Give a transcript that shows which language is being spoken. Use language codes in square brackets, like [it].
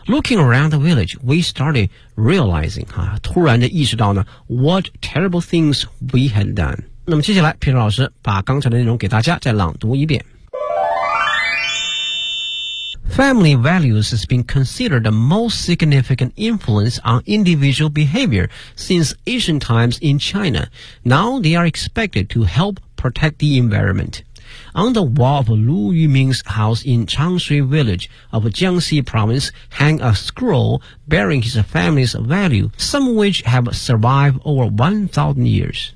[en] Looking around the village we started realizing [zh] 啊，突然的意识到呢 [en] what terrible things we had done。 [zh] 那么接下来皮特老师把刚才的内容给大家再朗读一遍。 [en] Family values has been considered the most significant influence on individual behavior since ancient times in China. Now they are expected to help protect the environmentOn the wall of Lu Yuming's house in Changshui Village of Jiangxi Province hang a scroll bearing his family's value, some of which have survived over 1,000 years.